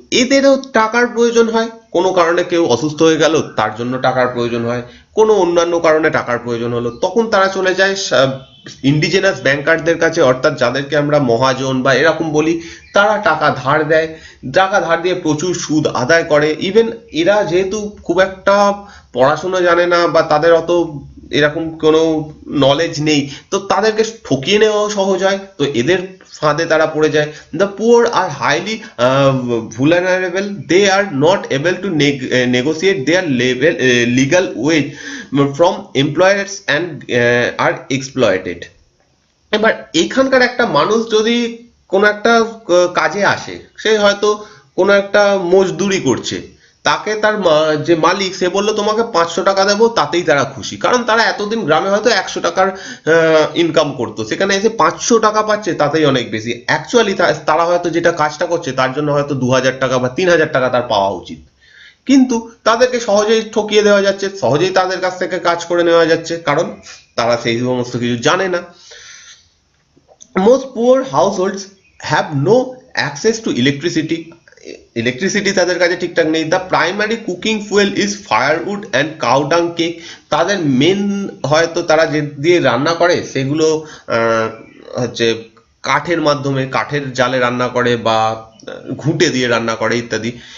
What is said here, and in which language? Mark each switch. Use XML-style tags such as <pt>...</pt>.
<bn>এদেরও টাকার প্রয়োজন হয়, কোনো কারণে কেউ অসুস্থ হয়ে গেল তার জন্য টাকার প্রয়োজন হয়, কোনো অন্যান্য কারণে টাকার প্রয়োজন হলো, তখন তারা চলে যায় ইন্ডিজেনাস ব্যাংকারদের কাছে, অর্থাৎ যাদেরকে আমরা মহাজন বা এরকম বলি, তারা টাকা ধার দেয়, টাকা ধার দিয়ে প্রচুর সুদ আদায় করে। ইভেন এরা যেহেতু খুব একটা পড়াশোনা জানে না বা তাদের অত এরকম কোনো নলেজ নেই, তো তাদেরকে ঠকিয়ে নেওয়াও সহজ হয়, তো এদের ফাঁদে তারা পড়ে যায়।</bn> <en>The poor are highly vulnerable, they are not able to negotiate their legal wage from employers and are exploited।</en> <bn>এবার এখানকার একটা মানুষ যদি কোনো একটা কাজে আসে, সে হয়তো কোনো একটা মজদুরি করছে, তাকে তার যে মালিক সে বললো তোমাকে 500 টাকা দেবো, তাতেই তারা খুশি, কারণ তারা এতদিন গ্রামে হয়তো 100 টাকার ইনকাম করতো, সেখানে এসে 500 টাকা পাচ্ছে, তাতেই অনেক বেশি। অ্যাকচুয়ালি তারা হয়তো যেটা কাজটা করছে তার জন্য হয়তো 2000 টাকা বা 3000 টাকা তার পাওয়া উচিত, কিন্তু তাদেরকে সহজেই ঠকিয়ে দেওয়া যাচ্ছে, সহজেই তাদের কাছ থেকে কাজ করে নেওয়া যাচ্ছে, কারণ তারা সেই সমস্ত কিছু জানে না।</bn> <en>Most poor households have no access to electricity.</en> <bn>Electricity তাদের কাছে ঠিকঠাক নেই।</bn> <en>The primary cooking fuel is firewood and cow dung cake.</en> <bn>তাদের মেন হয়তো তারা যে দিয়ে রান্না করে সেগুলো হচ্ছে কাঠের মাধ্যমে, কাঠের জালে রান্না করে বা ঘুঁটে দিয়ে রান্না করে ইত্যাদি।</bn>